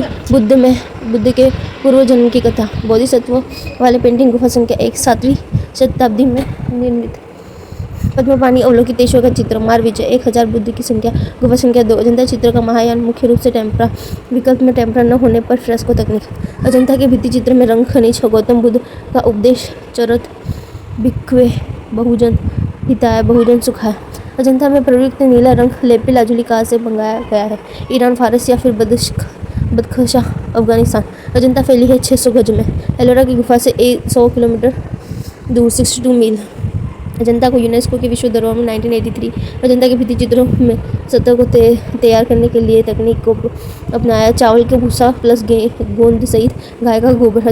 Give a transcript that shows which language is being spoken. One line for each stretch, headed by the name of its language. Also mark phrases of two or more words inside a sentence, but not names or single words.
Hindi: बुद्ध के पूर्व जन्म की कथा। बोधिसत्व वाले पेंटिंग गुफा संख्या 1, 7वीं शताब्दी में निर्मित। पद्मपाणि अवलोकितेश्वर का चित्र। मार विजय। 1000 बुद्ध की संख्या। गुफा संख्या 2। अजंता चित्र का महायान मुख्य रूप से टेम्परा, विकल्प में टेम्परा न होने पर फ्रेस्को तकनीक। अजंता के भित्ति चित्र में रंग खनिज, गौतम बुद्ध का उपदेश,
Pali: चरत, भिक्खवे, बहुजन हिताय, बहुजन सुखाय।
Hindi: अजंता में प्रयुक्त नीला रंग लेपी लाजुली कहाँ से मंगाया गया है? ईरान, फारस या फिर बदख्शां, अफगानिस्तान। अजंता फैली है 600 गज में। एलोरा की गुफा से 100 किलोमीटर दूर 62 मील। अजंता को यूनेस्को के विश्व धरोहर में 1983। अजंता के भित्ति चित्रों में सतह को तैयार करने के लिए तकनीक को अपनाया: चावल के भूसा प्लस गोंद सहित गाय का गोबर।